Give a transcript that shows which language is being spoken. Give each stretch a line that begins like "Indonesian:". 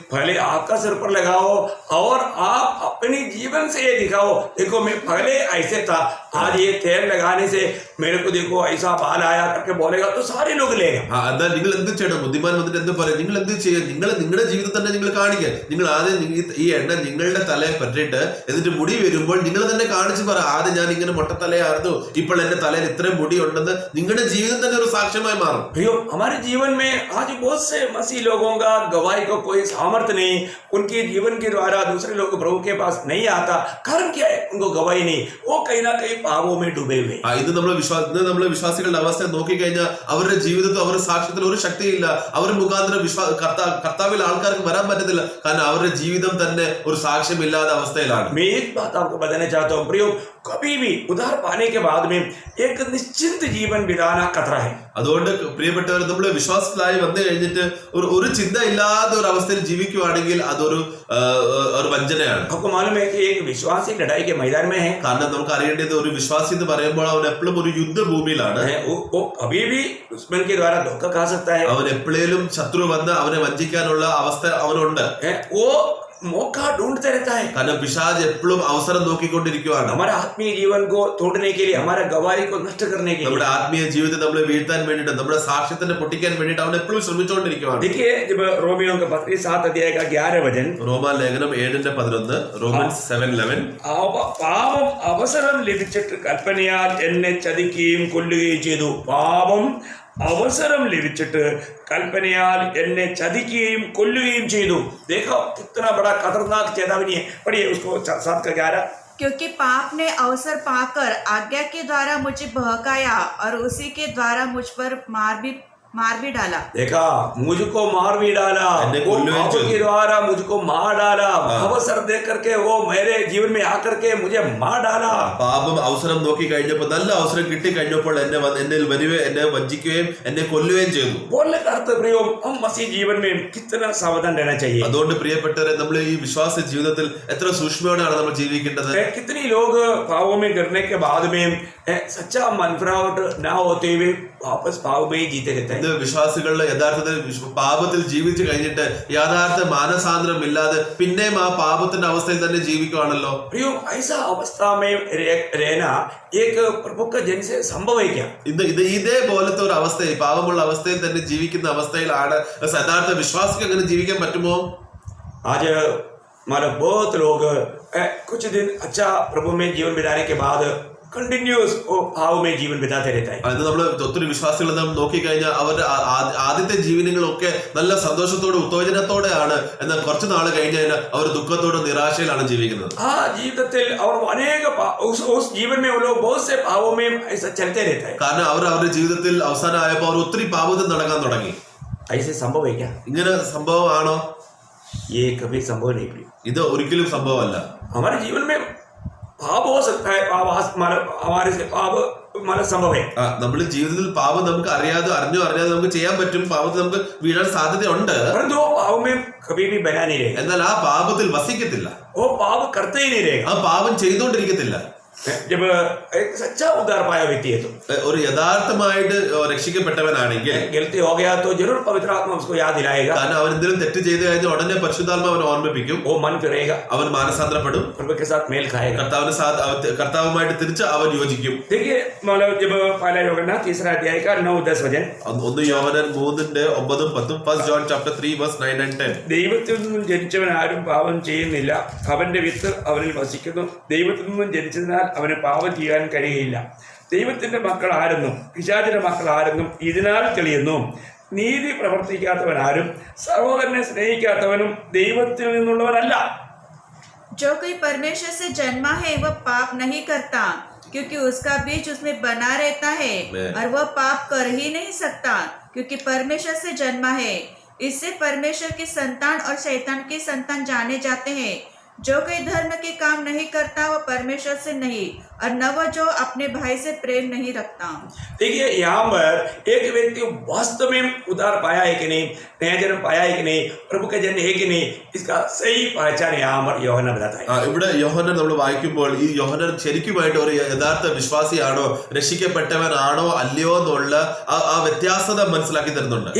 Hindi: पहले आपका सिर पर लगाओ और आप अपनी जीवन से ये दिखाओ, देखो मैं पहले ऐसे था, आज ये तेल लगाने से मेरे को देखो ऐसा बाल आया करके बोलेगा तो सारे लोग लेगा.
Malayalam: എന്നാൽ നിങ്ങൾ എന്ത് ചെയ്യണം? ബുദ്ധിമാൻ വന്നിട്ട് എന്ത് പറയും? നിങ്ങൾ എന്ത് ചെയ്യുക? നിങ്ങളുടെ ജീവിതം തന്നെ നിങ്ങൾ കാണിക്കുക. നിങ്ങൾ ആദ്യം ഈ എണ്ണ നിങ്ങളുടെ തലയെ പറ്റിയിട്ട് എന്നിട്ട് മുടി വരുമ്പോൾ നിങ്ങൾ തന്നെ കാണിച്ച് പറ, ആദ്യം ഞാൻ ഇങ്ങനെ മൊട്ടത്തലയായിരുന്നു, ഇപ്പോൾ എന്റെ തലയിൽ ഇത്രയും മുടി ഉണ്ടെന്ന് നിങ്ങളുടെ ജീവിതം തന്നെ ഒരു സാക്ഷ്യമായി മാറും.
Hindi: भैया हमारे जीवन में आज बहुत से मसीह लोगों का गवाही को कोई सामर्थ्य नहीं, उनके जीवन के द्वारा दूसरे लोग प्रभु के पास नहीं आता. कारण क्या है? उनको गवाही नहीं, वो कहीं ना कहीं पापों में डूबे हुए.
Malayalam: ഇത് നമ്മളെ വിശ്വാസികളുടെ അവസ്ഥ നോക്കിക്കഴിഞ്ഞാൽ അവരുടെ ജീവിതത്തിൽ അവരുടെ സാക്ഷ്യത്തിൽ ഒരു ശക്തിയില്ല. അവർ മുഖാന്തരം കർത്താവിൽ ആൾക്കാർക്ക് വരാൻ പറ്റത്തില്ല, കാരണം അവരുടെ ജീവിതം തന്നെ ഒരു സാക്ഷ്യമില്ലാത്ത അവസ്ഥയിലാണ്.
Hindi: मैं एक बात आपको बताना चाहता हूँ प्रियो, कभी भी उद्धार पाने के बाद में एक निश्चिंत जीवन बिताना खतरा है.
Malayalam: അതുകൊണ്ട് പ്രിയപ്പെട്ടവർ, നമ്മൾ വിശ്വാസത്തിലായി വന്നു കഴിഞ്ഞിട്ട് ഒരു ചിന്ത ഇല്ലാത്ത ഒരു അവസ്ഥയിൽ ജീവിക്കുവാണെങ്കിൽ അതൊരു വഞ്ചനയാണ്.
Hindi: आपको मालूम है कि एक विश्वासी लड़ाई के मैदान में है.
Malayalam: കാരണം നമുക്ക് അറിയേണ്ടത് ഒരു വിശ്വാസി എന്ന് പറയുമ്പോൾ അവൻ എപ്പോഴും ഒരു യുദ്ധഭൂമിയിലാണ്.
Hindi: वो कभी भी दुश्मन के द्वारा धोखा खा सकता है.
Malayalam: അവൻ എപ്പോഴേലും ശത്രു വന്ന് അവനെ വഞ്ചിക്കാനുള്ള അവസ്ഥ അവനുണ്ട്.
Hindi: वो मौका ढूंढते रहता है.
Malayalam: കാരണം പിശാച് എപ്പോഴും അവസരം നോക്കിക്കൊണ്ടിരിക്കുകയാണ്.
Hindi: हमारे आत्मीय जीवन को तोड़ने के लिए, हमारा गवाही को नष्ट करने के लिए,
Malayalam: നമ്മുടെ ആത്മീയ ജീവിതത്തെ നമ്മളെ വീഴ്ത്താൻ വേണ്ടിയിട്ട്, നമ്മുടെ സാക്ഷ്യത്തിനെ പൊട്ടിക്കാൻ വേണ്ടിയിട്ട് അവൻ എപ്പോഴും ശ്രമിച്ചുകൊണ്ടിരിക്കുകയാണ്.
Hindi: देखिए जब रोमियों का पत्री 7 अध्याय का 11 वचन,
Malayalam: റോമാ ലേഖനം 7:11, റോമൻസ് 7:11, പാപം അവസരം ലഭിച്ചിട്ട് കൽപ്പനയാൽ എന്നെ ചതിക്കുകയും കൊല്ലുകയും ചെയ്തു. പാപം അവസരം ലഭിച്ചിട്ട് കൽപ്പനയാൽ എന്നെ ചതിക്കുകയും കൊല്ലുകയും ചെയ്തു.
Hindi: देखो कितना बड़ा खतरनाक चेतावनी है. पढ़िए उसको 7 का 11. क्योंकि पाप ने अवसर पाकर आज्ञा के द्वारा मुझे बहकाया और उसी के द्वारा मुझ पर मार भी डाला. देखा, मुझको मार भी डाला, वो पाप के द्वारा मुझको मार डाला. अवसर दे करके वो मेरे जीवन में आकर के मुझे मार डाला.
Malayalam: പാപം അവസരം നോക്കി കഴിഞ്ഞപ്പോൾ, നല്ല അവസരം കിട്ടി കഴിഞ്ഞപ്പോൾ എന്നിൽ വരികയും എന്നെ വഞ്ചിക്കുകയും എന്നെ കൊല്ലുകയും ചെയ്തു.
Hindi: बोलने का अर्थ प्रियो, हम मसीह जीवन में कितना सावधान रहना चाहिए.
Malayalam: അതുകൊണ്ട് പ്രിയപ്പെട്ടവരെ, നമ്മൾ ഈ വിശ്വാസ ജീവിതത്തിൽ എത്ര സൂക്ഷ്മയോടെയാണ് നമ്മൾ ജീവിക്കേണ്ടത്.
Hindi: कितनी लोग पापों में गिरने के बाद में सच्चा मन फिरावट ना होते हुए वापस पाप में ही जीते रहते हैं.
Malayalam: ഇത് വിശ്വാസികളുടെ യഥാർത്ഥത്തിൽ പാപത്തിൽ ജീവിച്ചു കഴിഞ്ഞിട്ട് യഥാർത്ഥ മാനസാന്തരം ഇല്ലാതെ പിന്നെയും ആ പാപത്തിന്റെ അവസ്ഥയിൽ തന്നെ ജീവിക്കുകയാണല്ലോ.
Hindi: प्रियो ऐसा अवस्था में रहना एक प्रभु का जन से संभव है क्या?
Malayalam: ഇതേപോലത്തെ ഒരു അവസ്ഥയിൽ, പാപമുള്ള അവസ്ഥയിൽ തന്നെ ജീവിക്കുന്ന അവസ്ഥയിലാണ് യഥാർത്ഥ വിശ്വാസിക്ക് അങ്ങനെ ജീവിക്കാൻ പറ്റുമോ?
Hindi: आज हमारे बहुत लोग कुछ दिन अच्छा प्रभु में जीवन बिताने के बाद कंटिन्यूस भाव में जीवन बिताते रहता है.
Malayalam: അത് നമ്മൾ ഒത്തിരി വിശ്വാസികൾ നാം നോക്കിക്കഴിഞ്ഞാൽ അവരുടെ ആദ്യത്തെ ജീവിതങ്ങളൊക്കെ നല്ല സന്തോഷത്തോടെ ഉത്തേജനത്തോടെയാണ്. എന്നാൽ കുറച്ച് നാൾ കഴിഞ്ഞാൽ അവർ ദുഃഖത്തോടെ നിരാശയിലാണ് ജീവിക്കുന്നത്. ആ ജീവിതത്തിൽ അവർ അനേക
Hindi: उस जीवन में वो लोग बहुत से भावों में ऐसा चलते रहता है.
Malayalam: കാരണം അവരുടെ ജീവിതത്തിൽ അവസാനമായപ്പോൾ അവർ ഒത്തിരി പാപത്തിൽ നടക്കാൻ തുടങ്ങി.
Hindi: ऐसे संभव है क्या?
Malayalam: ഇങ്ങനെ സംഭവമാണോ?
Hindi: ये कभी संभव नहीं प्रिय.
Malayalam: ഇത് ഒരിക്കലും സംഭവമല്ല.
Hindi: हमारे जीवन में पाप हो सकता है, हमारे से पाप मतलब संभव है.
Malayalam: നമ്മുടെ ജീവിതത്തിൽ പാപം നമുക്ക് അറിയാതെ അറിഞ്ഞാതെ നമുക്ക് ചെയ്യാൻ പറ്റും. പാപത്തിൽ നമുക്ക് വീഴാൻ സാധ്യതയുണ്ട്.
Hindi: परंतु वो पाप में कभी भी बना नहीं रहेगा.
Malayalam: എന്നാൽ ആ പാപത്തിൽ വസിക്കത്തില്ല.
Hindi: वो पाप करते ही नहीं रहेगा.
Malayalam: ആ പാപം ചെയ്തുകൊണ്ടിരിക്കത്തില്ല.
Hindi: जब एक सच्चा उद्धार पाया व्यक्ति है तो,
Malayalam: ഒരു യഥാർത്ഥമായിട്ട് രക്ഷിക്കപ്പെട്ടവനാണെങ്കിൽ,
Hindi: गलती हो गया तो जरूर पवित्र आत्मा उसको याद दिलाएगा.
Malayalam: കാരണം അവൻ എന്തെങ്കിലും തെറ്റ് ചെയ്ത് കഴിഞ്ഞാൽ ഉടനെ പരിശുദ്ധാത്മ അവൻ ഓർമ്മിപ്പിക്കും.
Hindi: वो मन फिरेगा,
Malayalam: അവൻ മാനസാന്തരപ്പെടും,
Hindi: प्रभु के साथ मेल खाएगा.
Malayalam: കർത്താവുമായിട്ട് തിരിച്ച് അവൻ യോജിക്കും.
Hindi: देखिए मतलब जब पहला യോഹന്നാൻ 3 अध्याय का 9-10 वचन,
Malayalam: 1 യോഹന്നാൻ 3:9-10, 1 John chapter 3:9-10. ദൈവത്തിൽ നിന്നും ജനിച്ചവൻ ആരും പാപം ചെയ്യുന്നില്ല, അവന്റെ വിത്ത് അവനിൽ വസിക്കുന്നു. ദൈവത്തിൽ നിന്നും ജനിച്ചതിനാൽ അവന് പാപം ചെയ്യാൻ കഴിയില്ല. ദൈവത്തിൻ്റെ മക്കളാരെന്നും പിശാചിൻ്റെ മക്കളാരെന്നും ഇതിനാൽ തെളിയുന്നു. നീതി പ്രവർത്തിക്കാത്തവനാരും സഹോദരനെ സ്നേഹിക്കാത്തവനും ദൈവത്തിൽ നിന്നുള്ളവനല്ല.
Hindi: जो कोई परमेश्वर से जन्मा है वह पाप नहीं करता, क्योंकि उसका बीज उसमें बना रहता है और वह पाप कर ही नहीं सकता, क्योंकि परमेश्वर से जन्मा है. इससे परमेश्वर की संतान और शैतान की संतान जाने जाते हैं. जो कोई धर्म के काम नहीं करता वह परमेश्वर से नहीं, और न वह जो अपने भाई से प्रेम नहीं रखता. देखिए यहाँ पर एक व्यक्ति वास्तव में उद्धार पाया है कि नहीं, नया जन्म पाया है कि नहीं, प्रभु का जन्म है कि नहीं, इसका सही पहचान यहाँ पर യോഹന്നാൻ बताता है.
Malayalam: ഇവിടെ യോഹന്നാൻ നമ്മൾ വായിക്കുമ്പോൾ ഈ യോഹന്നാൻ ശരിക്കുമായിട്ട് ഒരു യഥാർത്ഥ വിശ്വാസിയാണോ, രക്ഷിക്കപ്പെട്ടവനാണോ അല്ലയോ എന്നുള്ള ആ വ്യത്യാസത മനസ്സിലാക്കി തരുന്നുണ്ട്.